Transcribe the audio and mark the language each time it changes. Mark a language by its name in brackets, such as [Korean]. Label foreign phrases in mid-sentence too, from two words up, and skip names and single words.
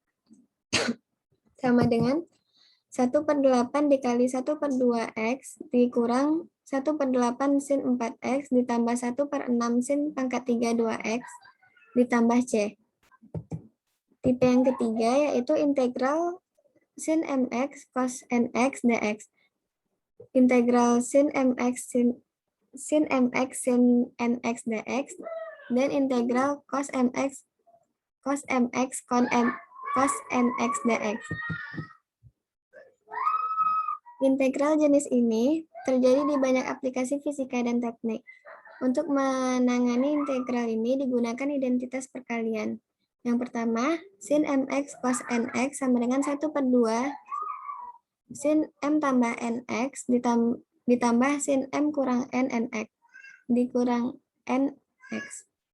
[Indonesian] Sama dengan 1/8 dikali 1/2x dikurang 1/8 sin 4x ditambah 1/6 sin pangkat 3 2x ditambah c. Tipe yang ketiga yaitu integral sin mx cos nx dx. Integral sin mx sin nx dx dan integral cos mx cos nx dx. Integral jenis ini terjadi di banyak aplikasi fisika dan teknik. Untuk menangani integral ini digunakan identitas perkalian. Yang pertama, sin mx cos nx sama dengan 1/2 sin m tambah nx ditambah sin m kurang n nx dikurang nx.